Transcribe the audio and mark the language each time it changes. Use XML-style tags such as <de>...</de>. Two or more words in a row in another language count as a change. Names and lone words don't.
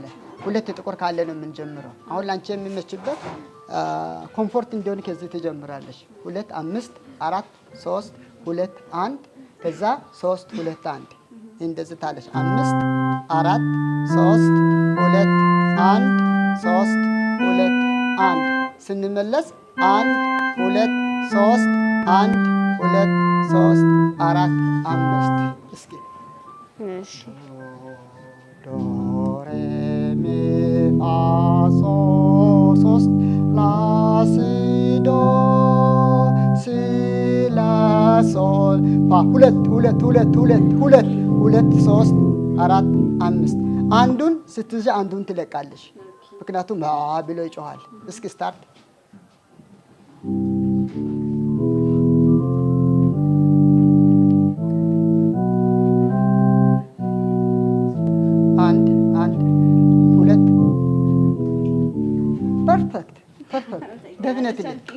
<am>ሁለት ጥቁር ካለ ነው የምንጀምረው። አሁን ላንቺ የሚመችበት ኮምፎርት እንዲሆን ከዚህ ትጀምራለሽ። 2 5 4 3 2 1 ከዛ 3 2 1 እንደዚህ ታለሽ። 5 4 3 2 1 3 2 1 ስንመለስ 1 2 3 1 2 3 4 5 እስኪ እሺ ዶ ሬ ሚ ፋ ሶ 3 ላ ሲ ዶ ሲ ላ ሶል ፋ 2 2 2 2 2 2 3 4 5 አንዱን ስትይዥ አንዱን ትለቃለሽ። ምክንያቱም ብሎ ይጮሃል። እስኪ</am> <en>start perfect definitely</en>